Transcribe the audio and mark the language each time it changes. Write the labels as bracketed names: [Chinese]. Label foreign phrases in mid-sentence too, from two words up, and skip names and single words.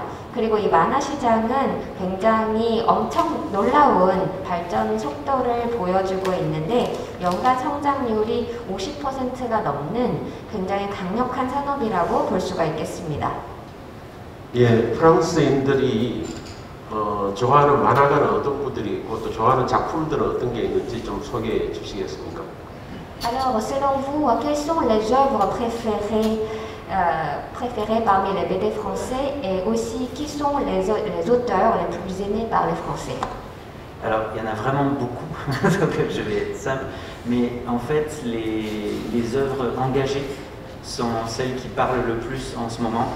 [Korean] 그리고 이 만화 시장은 굉장히 엄청 놀라운 발전 속도를 보여주고 있는데 연간 성장률이 50%가 넘는 굉장히 강력한 산업이라고 볼 수가 있겠습니다. 예, 프랑스인들이 좋아하는 만화가는 어떤 분들이 있고 또 좋아하는 작품들은 어떤 게 있는지 좀 소개해 주시겠습니까? [French] Alors, selon vous, quelles sont les œuvres préférées parmi les BD français et aussi qui sont les auteurs les plus aimés par les Français? Alors, il y en a vraiment beaucoup, donc je vais être simple, mais en fait, les œuvres engagées sont celles qui parlent le plus en ce moment.